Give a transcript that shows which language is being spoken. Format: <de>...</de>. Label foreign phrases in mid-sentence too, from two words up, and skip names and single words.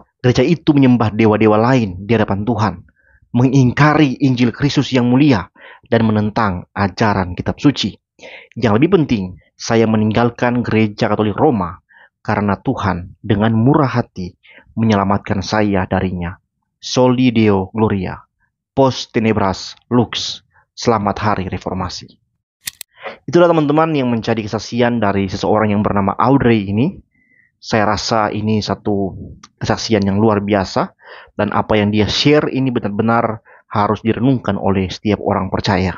<id>Gereja itu menyembah dewa-dewa lain di hadapan Tuhan, mengingkari Injil Kristus yang mulia, dan menentang ajaran kitab suci. Yang lebih penting, saya meninggalkan gereja Katolik Roma karena Tuhan dengan murah hati menyelamatkan saya darinya.</id> <la>Soli Deo Gloria, post tenebras lux.</la> <id>Selamat Hari Reformasi. Itulah teman-teman yang menjadi kesaksian dari seseorang yang bernama Audrey ini. Saya rasa ini satu kesaksian yang luar biasa, dan apa yang dia share ini benar-benar harus direnungkan oleh setiap orang percaya.</id>